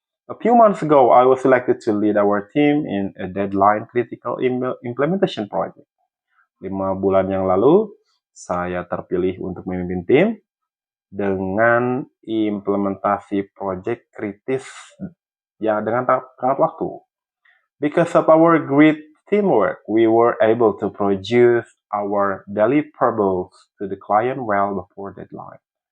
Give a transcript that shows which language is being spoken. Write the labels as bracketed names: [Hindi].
[English] A few months ago, I was selected to lead our team in a deadline critical implementation project. [Indonesian] 5 bulan yang lalu, saya terpilih untuk memimpin tim dengan implementasi proyek kritis ya dengan tenggat waktu. [English] Because of our great teamwork, we were able to produce our deliverables to the client well before deadline.